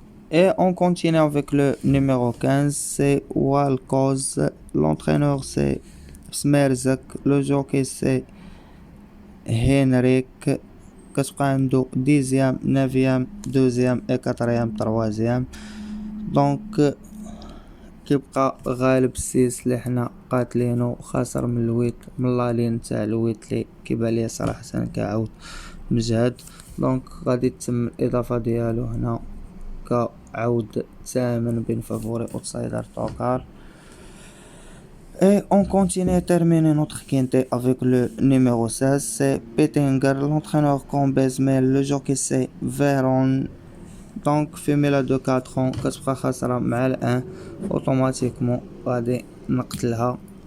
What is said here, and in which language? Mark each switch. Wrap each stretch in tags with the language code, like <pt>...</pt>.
<fr>Et on continue avec le numéro 15, c'est Walkoz. L'entraîneur c'est Smerzak, le jockey c'est Henrik.</fr> <ar>كتبقى عنده</ar> <fr>10e, 9e, 2e et 4e, 3e.</fr> <ar>دونك كيبقى غالب 6 اللي حنا قاتلينو خاسر من الويت من لالين تاع الويت لي كيبان ليا صراحة كعود مجهد. دونك غادي تتم الاضافة ديالو هنا كعود ثامن بين فافوري اوتسايدر توكار.</ar> <fr>Et on continue et termine notre quintet avec le numéro 16, c'est Pettinger. L'entraîneur Combesmel, le jockey c'est Veron. Donc femelle de 4 ans</fr> <ar>كتبقى خاسرة مع ال1 اوتوماتيكمون غادي نقتلها.</ar>